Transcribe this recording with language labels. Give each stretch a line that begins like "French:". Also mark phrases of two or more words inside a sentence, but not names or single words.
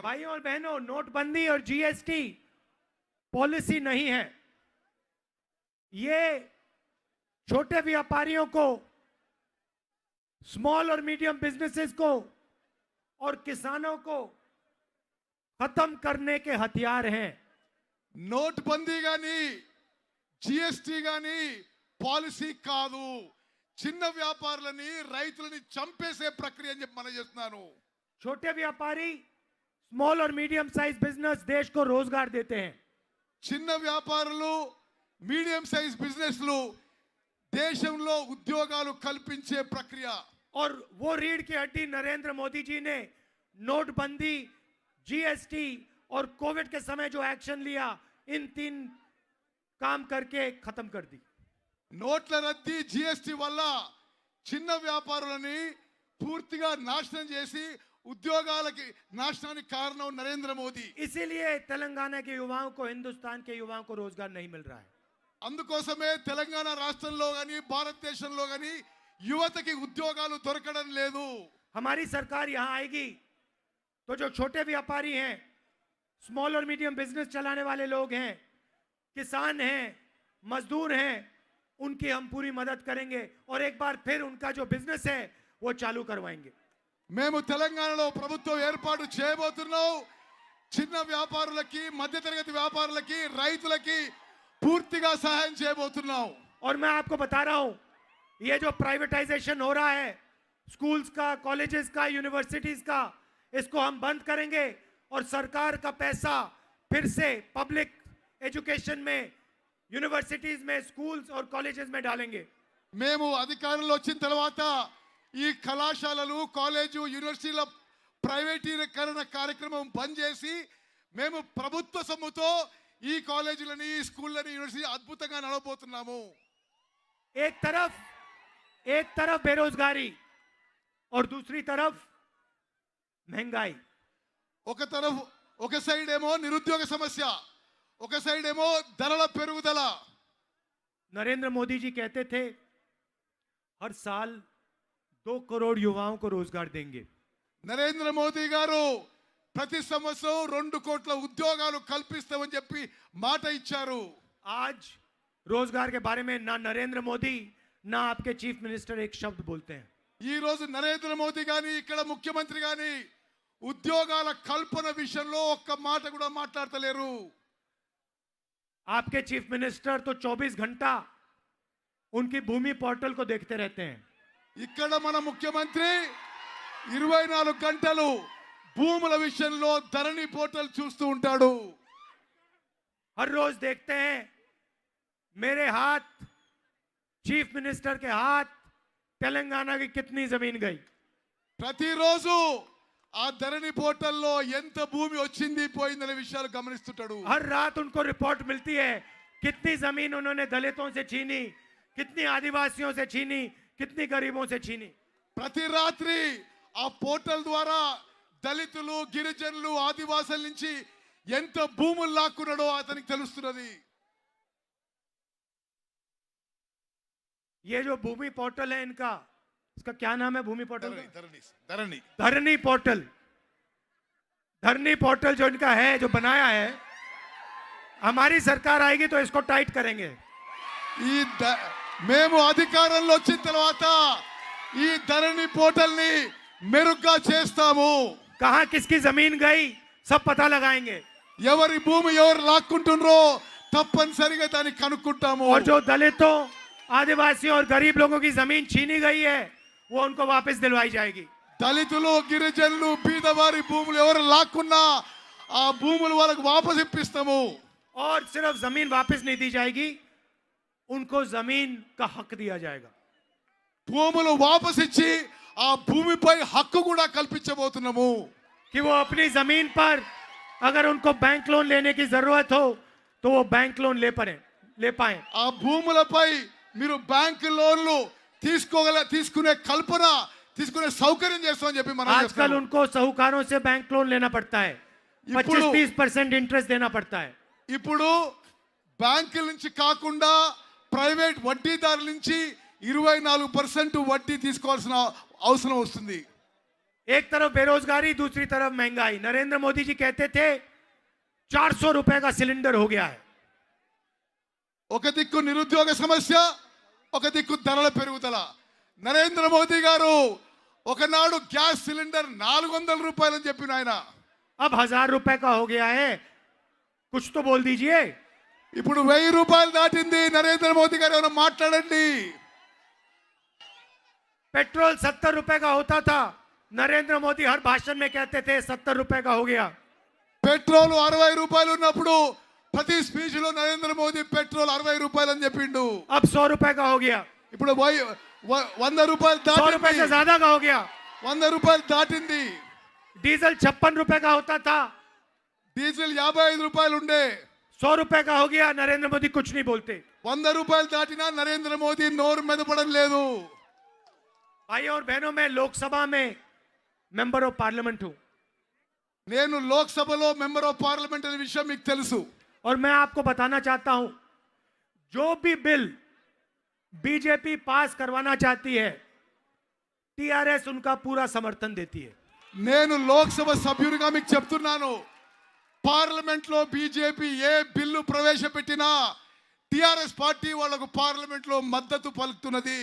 Hindi: भाइयों और बहनों, नोटबंदी और जीएसटी पॉलिसी नहीं है. ये छोटे व्यापारियों को, स्मॉल और
English: medium businesses
Hindi: को और किसानों को खत्म करने के हथियार हैं.
Telugu: నోట్బందీ గాని జిఎస్టీ గాని పాలసీ కాదు, చిన్న వ్యాపారులని రైతులని చంపేసే ప్రక్రియ అని చెప్పి మనం చేస్తున్నాను.
Hindi: छोटे व्यापारी, स्मॉल और
English: medium size business
Hindi: देश को रोजगार देते हैं.
Telugu: చిన్న వ్యాపారులు
English: medium size businesses
Telugu: దేశంలో ఉద్యోగాలు కల్పించే ప్రక్రియ.
Hindi: और वो रीढ़ की हड्डी नरेंद्र मोदी जी ने नोटबंदी, जीएसटी और कोविड के समय जो एक्शन लिया, इन 3 काम करके खत्म कर दी.
Telugu: నోట్ల రద్దీ జిఎస్టీ వల్ల చిన్న వ్యాపారులని పూర్తిగా నాశనం చేసి ఉద్యోగాలకి నాశనానికి కారణం నరేంద్ర మోదీ.
Hindi: इसीलिए तेलंगाना के युवाओं को, हिंदुस्तान के युवाओं को रोजगार नहीं मिल रहा है.
Telugu: అందుకోసమే తెలంగాణ రాష్ట్రంలో గాని భారతదేశంలో గాని యువతకి ఉద్యోగాలు దొరకడం లేదు.
Hindi: हमारी सरकार यहां आएगी तो जो छोटे व्यापारी हैं, स्मॉल और
English: medium business
Hindi: चलाने वाले लोग हैं, किसान हैं, मजदूर हैं, उनकी हम पूरी मदद करेंगे और एक बार फिर उनका जो बिजनेस है वो चालू करवाएंगे.
Telugu: మేము తెలంగాణలో ప్రభుత్వం ఏర్పాటు చేయబోతున్నాం. చిన్న వ్యాపారులకి మధ్యతరగతి వ్యాపారులకి రైతులకి పూర్తిగా సహాయం చేయబోతున్నాం.
Hindi: और मैं आपको बता रहा हूं, ये जो प्राइवेटाइजेशन हो रहा है स्कूल्स का, कॉलेजेस का, यूनिवर्सिटीज का, इसको हम बंद करेंगे और सरकार का पैसा फिर से
English: public education
Hindi: में, यूनिवर्सिटीज में, स्कूल्स और कॉलेजेस में डालेंगे.
Telugu: మేము అధికారంలో వచ్చిన తర్వాత ఈ కళాశాలలు, కాలేజు, యూనివర్సిటీల ప్రైవేటీకరణ కార్యక్రమం బంద్ చేసి మేము ప్రభుత్వ సొమ్ముతో ఈ కాలేజీలని, ఈ స్కూళ్ళని, యూనివర్సిటీ అద్భుతంగా నడవబోతున్నాము.
Hindi: एक तरफ बेरोजगारी और दूसरी तरफ महंगाई.
Telugu: ఒక సైడ్ ఏమో నిరుద్యోగ సమస్య, ఒక సైడ్ ఏమో ధరల పెరుగుదల.
Hindi: नरेंद्र मोदी जी कहते थे हर साल 2 करोड़ युवाओं को रोजगार देंगे.
Telugu: నరేంద్ర మోదీ గారు ప్రతి సంవత్సరం 2 కోట్ల ఉద్యోగాలు కల్పిస్తామని చెప్పి మాట ఇచ్చారు.
Hindi: आज रोजगार के बारे में ना नरेंद्र मोदी ना आपके
English: chief minister
Hindi: एक शब्द बोलते हैं.
Telugu: ఈ రోజు నరేంద్ర మోదీ గాని, ఇక్కడ ముఖ్యమంత్రి గాని ఉద్యోగాల కల్పన విషయంలో ఒక్క మాట కూడా మాట్లాడతలేరు.
Hindi: आपके
English: chief minister
Hindi: तो 24 घंटा उनकी भूमि पोर्टल को देखते रहते हैं.
Telugu: ఇక్కడ మన ముఖ్యమంత్రి 24 గంటలు భూముల విషయంలో ధరణి పోర్టల్ చూస్తూ ఉంటాడు.
Hindi: हर रोज देखते हैं मेरे हाथ,
English: chief minister
Hindi: के हाथ, तेलंगाना की कितनी जमीन गई.
Telugu: ప్రతిరోజు ఆ ధరణి పోర్టల్లో ఎంత భూమి వచ్చింది పోయిందనే విషయాలు గమనిస్తుంటాడు.
Hindi: हर रात उनको रिपोर्ट मिलती है कितनी जमीन उन्होंने दलितों से छीनी, कितनी आदिवासियों से छीनी, कितनी गरीबों से छीनी.
Telugu: ప్రతి రాత్రి ఆ పోర్టల్ ద్వారా దళితులు, గిరిజనులు, ఆదివాసుల నుంచి ఎంత భూములు లాక్కున్నాడో అతనికి తెలుస్తున్నది.
Hindi: ये जो भूमि पोर्टल है इनका, इसका क्या नाम है? भूमि पोर्टल का?
Telugu: ధరణి
Hindi: धरनी पोर्टल. धरनी पोर्टल जो इनका है, जो बनाया है, हमारी सरकार आएगी तो इसको टाइट करेंगे.
Telugu: మేము అధికారంలో వచ్చిన తర్వాత ఈ ధరణి పోర్టల్ ని మెరుగ్గా చేస్తాము.
Hindi: कहां किसकी जमीन गई सब पता लगाएंगे.
Telugu: ఎవరి భూమి ఎవరు లాక్కుంటున్నారో తప్పనిసరిగా దాన్ని కనుక్కుంటాము.
Hindi: और जो दलितों, आदिवासियों और गरीब लोगों की जमीन छीनी गई है वो उनको वापस दिलवाई जाएगी।
Telugu: దళితులు, గిరిజనులు, బీదవారి భూములు ఎవరు లాక్కున్నా ఆ భూములు వాళ్ళకు వాపసు ఇప్పిస్తాము.
Hindi: और सिर्फ जमीन वापस नहीं दी जाएगी, उनको जमीन का हक दिया जाएगा।
Telugu: భూములు వాపసు ఇచ్చి ఆ భూమిపై హక్కు కూడా కల్పించబోతున్నాము.
Hindi: कि वो अपनी जमीन पर अगर उनको
English: bank loan
Hindi: लेने की जरूरत हो तो वो
English: bank loan
Hindi: ले पाए।
Telugu: ఆ భూములపై మీరు
English: bank loans
Telugu: తీసుకునే కల్పన తీసుకునే సౌకర్యం చేస్తామని చెప్పి మనం
Hindi: आजकल
Telugu: చెప్తున్నాము.
Hindi: उनको साहूकारों से
English: bank loan
Hindi: लेना पड़ता है, 25-30% इंटरेस्ट देना पड़ता है।
Telugu: ఇప్పుడు బ్యాంకుల నుంచి కాకుండా ప్రైవేట్ వడ్డీదారుల నుంచి 24% వడ్డీ తీసుకోవాల్సిన అవసరం వస్తుంది.
Hindi: एक तरफ बेरोजगारी, दूसरी तरफ महंगाई। नरेंद्र मोदी जी कहते थे 400 रुपए का सिलेंडर हो गया है।
Telugu: ఒక దిక్కు నిరుద్యోగ సమస్య, ఒక దిక్కు ధరల పెరుగుదల. నరేంద్ర మోదీ గారు ఒకనాడు గ్యాస్ సిలిండర్ 400 రూపాయలు అని చెప్పిన ఆయన
Hindi: अब 1000 रुपए का हो गया है, कुछ तो बोल दीजिए।
Telugu: ఇప్పుడు 1000 రూపాయలు దాటింది. నరేంద్ర మోదీ గారు ఏమైనా మాట్లాడండి.
Hindi: पेट्रोल 70 रुपए का होता था, नरेंद्र मोदी हर भाषण में कहते थे 70 रुपए का हो गया।
Telugu: పెట్రోల్ 60 రూపాయలు ఉన్నప్పుడు ప్రతి స్పీచ్ లో నరేంద్ర మోదీ పెట్రోల్ 60 రూపాయలు అని చెప్పిండు.
Hindi: अब 100 रुपए का हो गया,
Telugu: ఇప్పుడు 100 రూపాయలు
Hindi: 100 रुपए से
Telugu: దాటింది.
Hindi: ज्यादा का हो गया।
Telugu: 100 రూపాయలు దాటింది.
Hindi: डीजल 56 रुपए का होता था,
Telugu: డీజిల్ 55 రూపాయలు ఉండే.
Hindi: 100 रुपए का हो गया। नरेंद्र मोदी कुछ नहीं बोलते।
Telugu: 100 రూపాయలు దాటినా నరేంద్ర మోదీ నోరు మెదపడం లేదు.
Hindi: भाइयों और बहनों, मैं लोकसभा में
English: member of parliament
Hindi: हूं
Telugu: నేను లోక్సభలో
English: member of parliament
Telugu: అనే విషయం మీకు తెలుసు.
Hindi: और मैं आपको बताना चाहता हूं, जो भी बिल बीजेपी पास करवाना चाहती है, टीआरएस उनका पूरा समर्थन देती है।
Telugu: నేను లోక్సభ సభ్యుడిగా మీకు చెప్తున్నాను, పార్లమెంట్ లో బీజేపీ ఏ బిల్లు ప్రవేశపెట్టినా టిఆర్ఎస్ పార్టీ వాళ్ళకు పార్లమెంట్ లో మద్దతు పలుకుతున్నది.